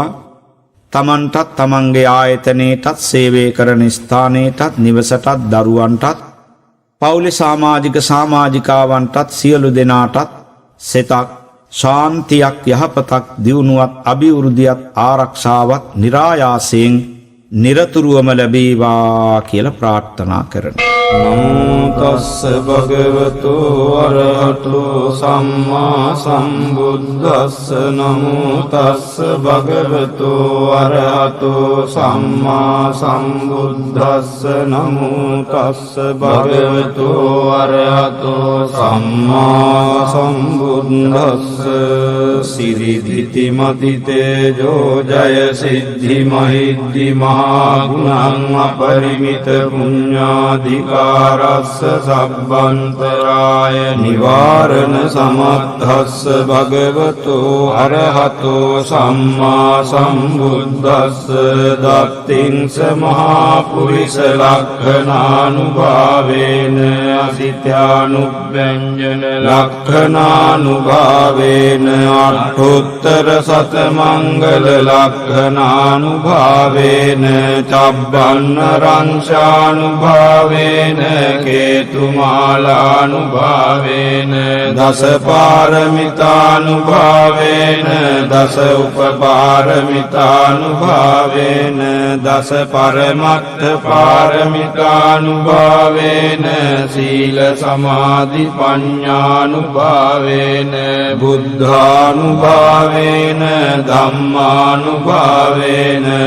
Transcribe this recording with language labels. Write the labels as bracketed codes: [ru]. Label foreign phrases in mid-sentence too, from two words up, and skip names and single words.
[si] තමන්ටත් තමන්ගේ ආයතනයටත් සේවය කරන ස්ථානයටත් නිවසටත් දරුවන්ටත් පවුලේ සමාජිකාවන්ටත් සියලු දෙනාටත් සෙතක් ශාන්තියක් යහපතක් දියුණුවක් අභිවෘද්ධියක් ආරක්ෂාවක් නිරායාසයෙන් නිරතුරුවම ලැබේවා කියලා ප්‍රාර්ථනා කරනවා. [pi] නමෝ තස්ස භගවතු අරහතු සම්මා සම්බුද්දස්ස නමෝ තස්ස භගවතු අරහතු සම්මා සම්බුද්දස්ස නමෝ තස්ස භගවතු අරහතු සම්මා සම්බුද්දස්ස සිරිදිති මදිතේජෝ ජය සිද්ධි මහිද්දි මහා ගුණං අපරිමිත පුඤ්ඤාධික සංඛාරස්ස සබ්බන්තරාය නිවාරණ සමත්තස්ස භගවතු අරහතෝ සම්මා සම්බුද්දස්ස දත්තිංස මහා පුරිස ලක්ඛනානුභාවේන අසිතානුබ්බෙන්ජන ලක්ඛනානුභාවේන අට්ඨෝත්තර සතමංගල ලක්ඛනානුභාවේන චබ්බන්න රංශානුභාවේන කේතුමාලානුභාවේන දස පාරමිතානුභාවේන දස උපපාරමිතානුභාවේන දස පරමත්ත පාරමිතානුභාවේන සීල සමාධි පඤ්ඤානුභාවේන බුද්ධානුභාවේන ධම්මානුභාවේන